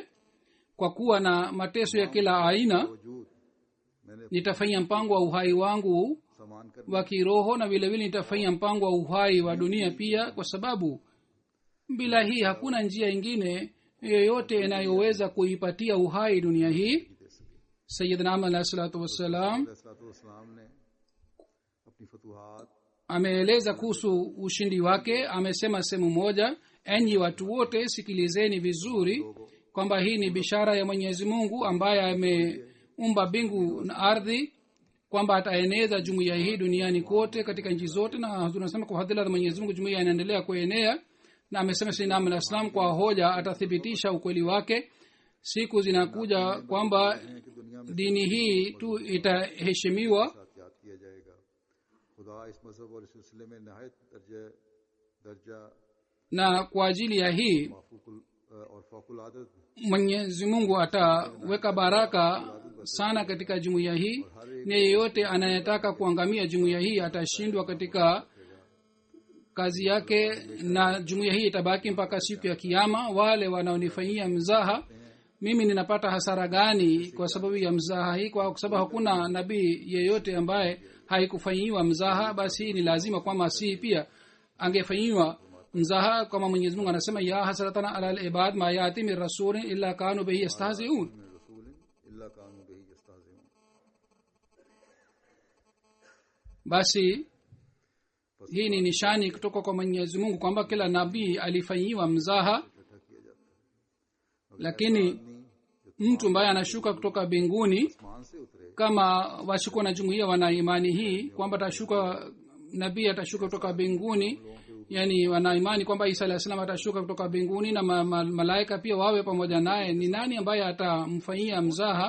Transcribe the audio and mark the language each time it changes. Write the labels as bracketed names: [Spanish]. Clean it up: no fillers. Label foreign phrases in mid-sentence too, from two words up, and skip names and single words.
[Swahili] Kwa kuwa na mateso ya kila aina, [Urdu] وجود میں نے [Swahili] nitafanya mpango wa uhai wangu [Urdu] سامان کرنے [Swahili] wa kiroho, na vile vile nitafanya mpango wa uhai wa dunia pia, kwa sababu bila hii hakuna njia ingine yoyote inayoweza kuipatia uhai dunia hii. [Arabic] سيدنا أحمد عليه الصلاة والسلام [Urdu] علیہ السلام نے اپنی فتوحات [Swahili] ameeleza kuhusu ushindi wake. Amesema sehemu moja, enyi watu wote sikilizeni vizuri kwamba hii ni bishara ya Mwenyezi Mungu ambaye ameumba mbingu na ardhi, kwamba ataeneza jumuiya hii duniani kote katika nchi zote, na tunasema kwa fadhila za Mwenyezi Mungu jumuiya inaendelea kuenea. Na amesema Sayyidina Ahmad [Arabic] عليه السلام [Swahili] kwa hoja atathibitisha ukweli wake. Siku zinakuja kwamba dini hii tu itaheshimiwa, [Urdu] ساتھ یاد کیا جائے گا. خدا اس مذہب اور اس سلسلے میں نہایت درجہ [Swahili] na kwa ajili ya hii [Urdu] اور فوق العادت [Swahili] Mwenyezi Mungu ataweka baraka sana katika jumuiya hii, na yeyote anayetaka kuangamia jumuiya hii atashindwa katika kazi yake, na jumuiya hii itabaki mpaka siku ya Kiyama. Wale wanaonifanyia mzaha, mimi ninapata hasara gani kwa sababu ya mzaha hii? Kwa sababu hakuna nabii yeyote ambaye haikufanyiwa mzaha. Basi hii ni lazima kwamba Masihi pia angefanyiwa mzaha, kama Mwenyezi Mungu anasema [Arabic] يا حسرتنا على العباد ما يأتي من رسول إلا كانوا به يستهزئون. [Swahili] Basi hii ni nishani kutoka kwa Mwenyezi Mungu kwamba kila nabii alifanyiwa mzaha, lakini mtu ambaye anashuka kutoka mbinguni, kama washuka na jumuiya wana imani hii kwamba atashuka nabii, atashuka kutoka mbinguni, yani wana imani kwamba Isa [Arabic] عليه السلام [Swahili] atashuka kutoka mbinguni na malaika pia wawe pamoja naye, ni nani ambaye atamfanyia mzaha?